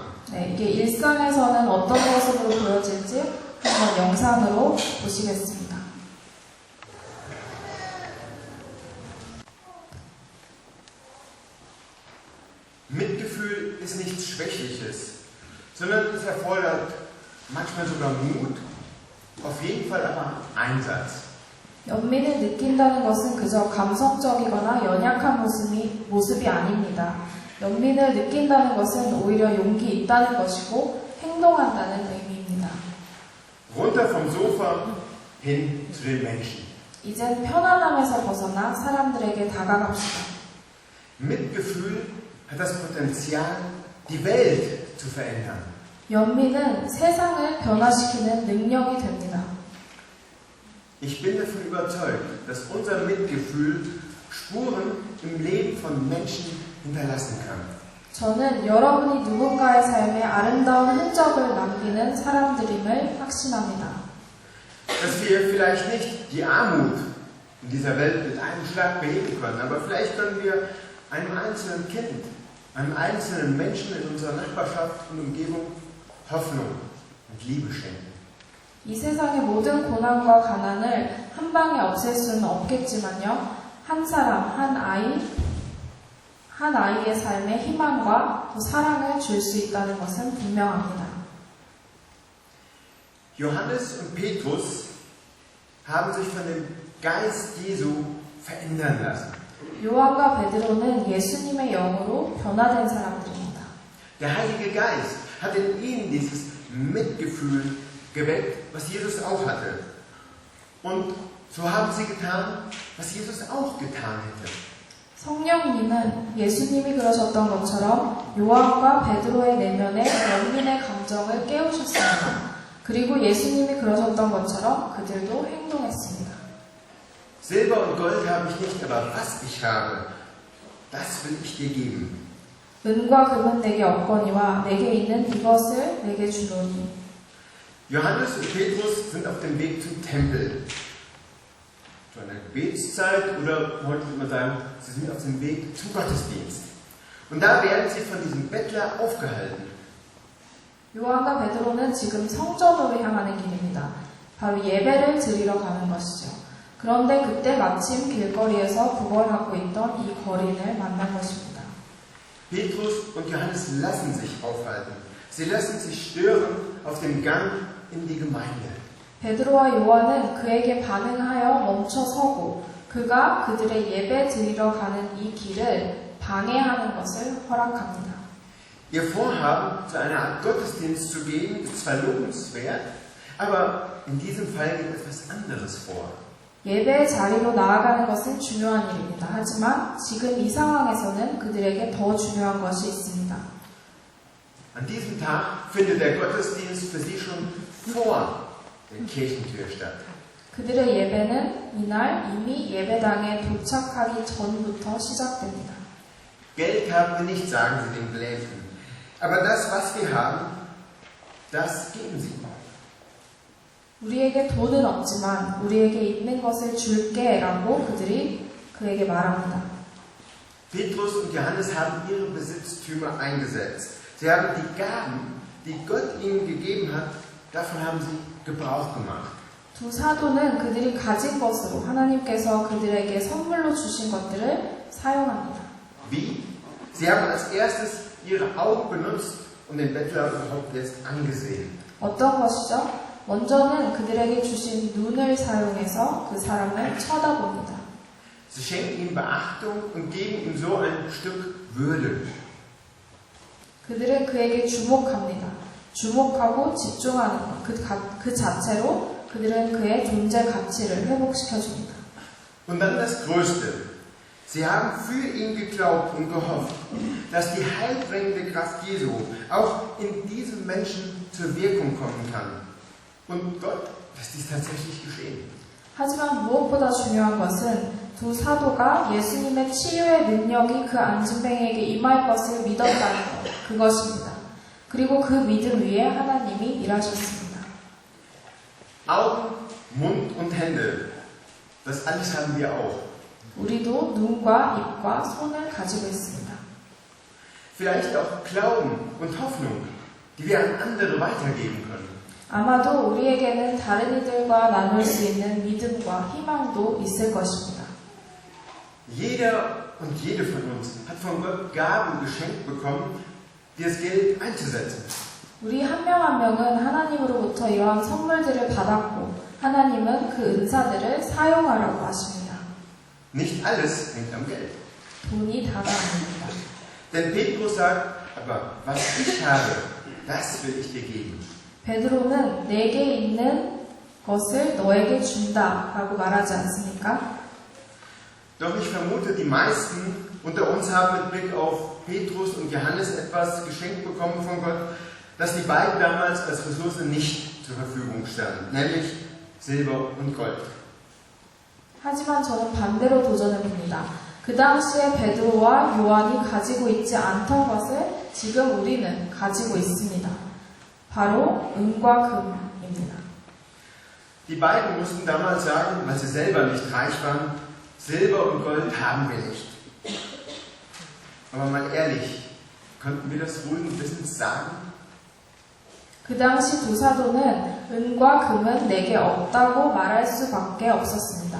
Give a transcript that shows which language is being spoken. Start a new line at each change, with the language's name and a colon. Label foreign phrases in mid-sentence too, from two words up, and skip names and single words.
Korean: 네, 이게 일상에서는 어떤 모습으로 보여질지 한번 영상으로 보시겠습니다.
German: Mitgefühl ist nichts Schwächliches, sondern es erfordert manchmal sogar Mut, auf jeden Fall aber Einsatz.
Korean: 연민을 느낀다는 것은 그저 감성적이거나 연약한 모습이 아닙니다. 연민을 느낀다는 것은 오히려 용기 있다는 것이고 행동한다는 의미입니다.
German: runter vom Sofa hin zu den Menschen.
Korean: 이젠 편안함에서 벗어나 사람들에게 다가갑시다.
German: Mitgefühl hat das Potenzial, die Welt zu verändern.
Korean: 연민은 세상을 변화시키는 능력이 됩니다.
German: Ich bin davon überzeugt, dass unser Mitgefühl Spuren im Leben von Menschen hinterlassen kann.
Korean: 저는 여러분이 누군가의 삶에 아름다운 흔적을 남기는 사람들임을 확신합니다.
German: Dass wir vielleicht nicht die Armut in dieser Welt mit einem Schlag beheben können, aber vielleicht können wir einem einzelnen Kind, einem einzelnen Menschen in unserer Nachbarschaft und Umgebung Hoffnung und Liebe schenken.
Korean: 이 세상의 모든 고난과 가난을 한 방에 없앨 수는 없겠지만요. 한 사람, 한 아이의 삶에 희망과 또 사랑을 줄 수 있다는 것은 분명합니다.
German: Johannes und Petrus haben sich von dem Geist Jesu verändern lassen.
Korean: 요한과 베드로는 예수님의 영으로 변화된 사람들입니다.
German: Der Heilige Geist hat in ihnen dieses Mitgefühl geweckt, was Jesus auch hatte. Und so haben sie getan, was Jesus auch getan hätte.
Korean: 성령님은 예수님이 그러셨던 것처럼 요한과 베드로의 내면에 연민의 감정을 깨우셨습니다. 그리고 예수님이 그러셨던 것처럼 그들도 행동했습니다.
German: Silber und Gold habe ich nicht, aber was ich habe, das will ich dir geben.
Korean: 은과 금은 내게 없거니와 내게 있는 이것을 내게 주노니.
German: Johannes und Petrus sind auf dem Weg zum Tempel. Zu einer Gebetszeit oder heute würde man sagen, sie sind auf dem Weg zum Gottesdienst. Und da werden sie von diesem Bettler aufgehalten.
Korean: 요한과 베드로는 지금 성전으로 향하는 길입니다. 바로 예배를 드리러 가는 것이죠. 그런데 그때 마침 길거리에서 구걸하고 있던 이 거린을 만난 것입니다.
German: Petrus und Johannes lassen sich aufhalten. Sie lassen sich stören auf dem Gang in die Gemeinde.
Korean: 베드로와 요한은 그에게 반응하여 멈춰서고 그가 그들의 예배 드리러 가는 이 길을 방해하는 것을 허락합니다.
German: Ihr Vorhaben, zu einer Art Gottesdienst zu gehen, ist zwar lobenswert, aber in diesem Fall geht etwas anderes vor.
Korean: 예배의 자리로 나아가는 것은 중요한 일입니다. 하지만 지금 이 상황에서는 그들에게 더 중요한 것이 있습니다.
German: An diesem Tag findet der Gottesdienst für sie schon vor der Kirchentür statt.
Korean: 그들의 예배는 이날 이미 예배당에 도착하기 전부터 시작됩니다.
German: Geld haben wir nicht, sagen sie den Gelähmten. Aber das, was wir haben, das geben sie.
Korean: 우리에게 돈은 없지만 우리에게 있는 것을 줄게 라고 그들이 그에게 말합니다.
German: Petrus und Johannes haben ihre Besitztümer eingesetzt. Sie haben die Gaben, die Gott ihnen gegeben hat, davon haben sie Gebrauch gemacht.
Korean: 두 사도는 그들이 가진 것으로 하나님께서 그들에게 선물로 주신 것들을 사용합니다.
German: Wie? Sie haben als erstes ihre Augen benutzt und den Bettler überhaupt jetzt angesehen.
Korean: 어떤 것이죠? 먼저는 그들에게 주신 눈을 사용해서 그 사람을 쳐다봅니다.
German: Sie schenken ihm Beachtung und geben ihm so ein Stück Würde.
Korean: 그들은 그에게 주목합니다. 주목하고 집중하는 것, 그 자체로 그들은 그의 존재 가치를 회복시켜줍니다.
German: Und dann das Größte. Sie haben für ihn geglaubt und gehofft, dass die heilbringende Kraft Jesu auch in diesem Menschen zur Wirkung kommen kann. Und Gott lässt dies tatsächlich geschehen.
Korean: 하지만 무엇보다 중요한 것은 두 사도가 예수님의 치유의 능력이 그 안진뱅이에게 임할 것을 믿었다는 것, 그것입니다. 그리고 그 믿음 위에 하나님이 일하셨습니다.
German: Augen, Mund und Hände, das alles haben wir auch.
Korean: 우리도 눈과 입과 손을 가지고 있습니다.
German: Vielleicht auch Glauben und Hoffnung, die wir an andere weitergeben können.
Korean: 아마도 우리에게는 다른 이들과 나눌 수 있는 믿음과 희망도 있을 것입니다.
German: Jeder und jede von uns hat von Gott Gaben geschenkt bekommen, dieses Geld einzusetzen.
Korean: 우리 한 명 한 명은 하나님으로부터 이러한 선물들을 받았고 하나님은 그 은사들을 사용하라고 하십니다.
German: Nicht alles hängt am Geld.
Korean: 돈이 다가 아닙니다.
German: Denn Petrus sagt, aber was ich habe, das will ich dir geben.
Korean: 베드로는 내게 있는 것을 너에게 준다 라고 말하지 않습니까?
German: Doch ich vermute, die meisten unter uns haben mit Blick auf Petrus und Johannes etwas geschenkt bekommen von Gott, das die beiden damals als Ressource nicht zur Verfügung standen, nämlich Silber und Gold.
Korean: 하지만 저는 반대로 도전해 봅니다. 그 당시에 베드로와 요한이 가지고 있지 않던 것을 지금 우리는 가지고 있습니다. 바로 은과 금입니다.
German: Die beiden mussten damals sagen, weil sie selber nicht reich waren, Silber und Gold haben wir nicht. Aber mal ehrlich, konnten wir das ruhigen Wissens sagen?
Korean: 그 당시 두 사도는 은과 금은 내게 없다고 말할 수밖에 없었습니다.